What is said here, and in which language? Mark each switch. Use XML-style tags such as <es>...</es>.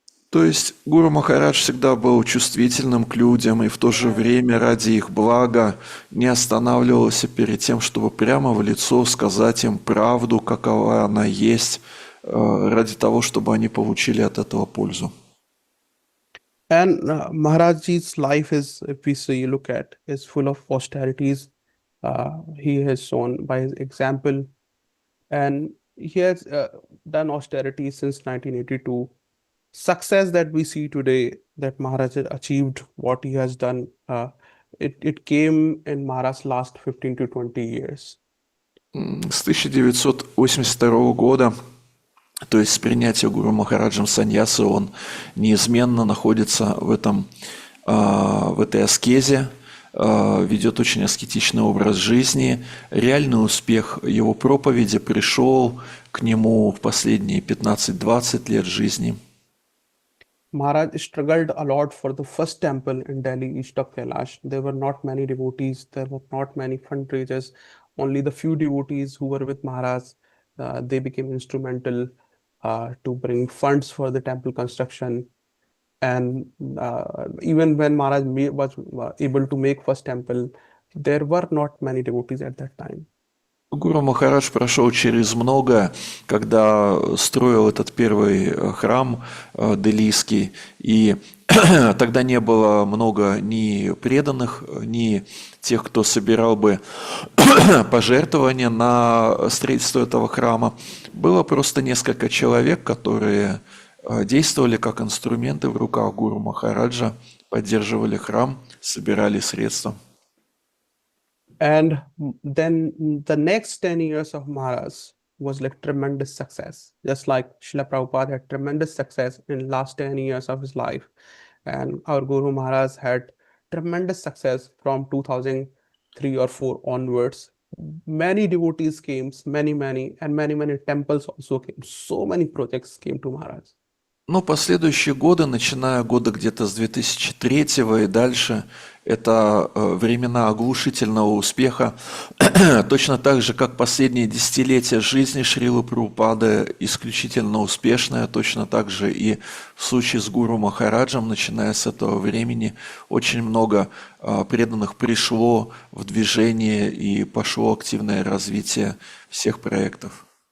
<ru>То есть Гуру Махарадж всегда был чувствительным к людям и в то же время ради их блага не останавливался перед тем, чтобы прямо в лицо сказать им правду, какова она есть, ради того, чтобы они получили от этого пользу.</ru> <en>And Maharajji's life is, if we look at, is full of austerities He has shown by his example, and he has done austerity since 1982. Success that we see today, that Maharaj has achieved what he has done, it came in Maharaj's last 15 to 20 years.</en> <ru>С 1982 года, то есть с принятия Гуру Махараджем саньясы, он неизменно находится в этой аскезе, ведет очень аскетичный образ жизни. Реальный успех его проповеди пришел к нему в последние 15-20 лет жизни.</ru> <en>Maharaj struggled a lot for the first temple in Delhi, east of Kailash. There were not many devotees, there were not many fundraisers. Only the few devotees who were with Maharaj, they became instrumental to bring funds for the temple construction. And even when Maharaj was able to make first temple, there were not many devotees at that time.</en> <ru>Гуру Махарадж прошел через многое, когда строил этот первый храм делийский, и тогда не было много ни преданных, ни тех, кто собирал бы пожертвования на строительство этого храма. Было просто несколько человек, которые действовали как инструменты в руках Гуру Махараджа, поддерживали храм, собирали средства.</ru> <en>And then the next 10 years of Maharaj was like tremendous success. Just like Srila Prabhupada had tremendous success in last 10 years of his life. And our Guru Maharaj had tremendous success from 2003 or 4 onwards. Many devotees came, many temples also came. So many projects came to Maharaj.</en> <ru>Ну, последующие годы, начиная года где-то с 2003 и дальше, это времена оглушительного успеха. Точно так же, как последние десятилетия жизни Шрилы Прабхупады исключительно успешная, точно так же и в случае с Гуру Махараджем, начиная с этого времени, очень много преданных пришло в движение и пошло активное развитие всех проектов.</ru>